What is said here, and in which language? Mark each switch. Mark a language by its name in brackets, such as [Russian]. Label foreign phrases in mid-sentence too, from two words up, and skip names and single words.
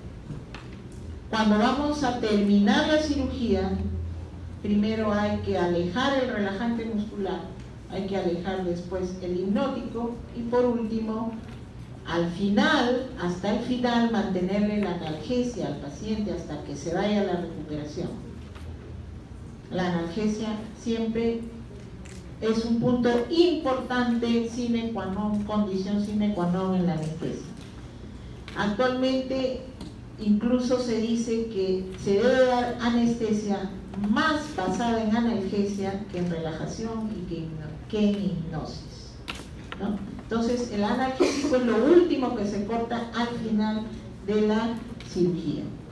[Spanish] Cuando vamos a terminar la cirugía, primero hay que alejar el relajante muscular, hay que alejar después el hipnótico y por último, al final, hasta el final, mantenerle la analgesia al paciente hasta que se vaya la recuperación. La analgesia siempre es un punto importante, [Latin] sine qua non, [Spanish] condición [Latin] sine qua non [Spanish] en la anestesia. Actualmente incluso se dice que se debe dar anestesia más basada en analgesia que en relajación y que en hipnosis, ¿no? Entonces el analgésico es lo último que se corta al final de la cirugía.